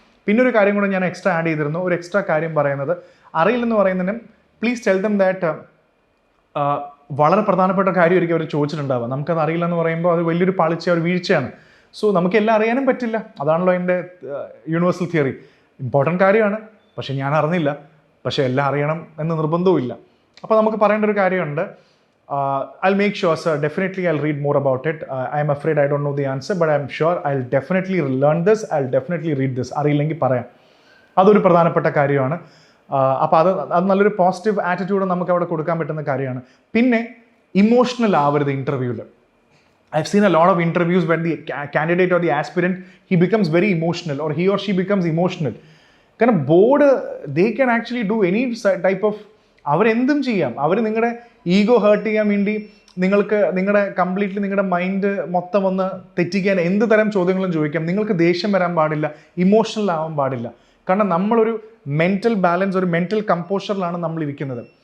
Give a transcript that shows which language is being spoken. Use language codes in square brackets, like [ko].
[ml] പിന്നെ ഒരു കാര്യം കൂടെ ഞാൻ എക്സ്ട്രാ ആഡ് ചെയ്തിരുന്നു. ഒരു എക്സ്ട്രാ കാര്യം പറയുന്നത്, അറിയില്ലെന്ന് പറയുന്നതിനും [en] please tell them that [ml] വളരെ പ്രധാനപ്പെട്ട കാര്യമായിരിക്കും അവർ ചോദിച്ചിട്ടുണ്ടാവുക. നമുക്കത് അറിയില്ല എന്ന് പറയുമ്പോൾ അത് വലിയൊരു പാളിച്ച, ഒരു വീഴ്ചയാണ്. സോ നമുക്ക് എല്ലാം അറിയാനും പറ്റില്ല. അതാണല്ലോ എൻ്റെ യൂണിവേഴ്സൽ തിയറി. ഇമ്പോർട്ടൻറ്റ് കാര്യമാണ്, പക്ഷെ ഞാൻ അറിഞ്ഞില്ല. പക്ഷെ എല്ലാം അറിയണം എന്ന് നിർബന്ധവും ഇല്ല. അപ്പോൾ നമുക്ക് പറയേണ്ട ഒരു കാര്യമുണ്ട്. [en] I'll make sure, sir. Definitely, I'll read more about it. I'm afraid I don't know the answer, but I'm sure I'll definitely learn this. I'll definitely read this. [ml] അറിയില്ലെങ്കിൽ പറയാം. അതൊരു പ്രധാനപ്പെട്ട കാര്യമാണ്. അപ്പോൾ അത് നല്ലൊരു പോസിറ്റീവ് ആറ്റിറ്റ്യൂഡ് നമുക്ക് അവിടെ കൊടുക്കാൻ പറ്റുന്ന കാര്യമാണ്. പിന്നെ ഇമോഷണൽ ആവരുത് ഇൻ്റർവ്യൂവിൽ. [en] I've seen a lot of interviews when the candidate or the aspirant, he becomes very emotional, or he or she becomes emotional. [ml] കാരണം [en] board they can actually do any type of, [ml] അവരെന്തും ചെയ്യാം. അവർ നിങ്ങളുടെ ego heart ചെയ്യാൻ വേണ്ടി നിങ്ങളുടെ completely നിങ്ങളുടെ mind മൊത്തം ഒന്ന് തെറ്റിക്കാൻ എന്ത് തരം ചോദ്യങ്ങളും ചോദിക്കാം. നിങ്ങൾക്ക് ദേഷ്യം വരാൻ പാടില്ല, ഇമോഷണൽ ആവാൻ പാടില്ല. കാരണം നമ്മളൊരു മെൻറ്റൽ ബാലൻസ്, ഒരു മെൻറ്റൽ കമ്പോഷറിലാണ് നമ്മൾ ഇരിക്കുന്നത്.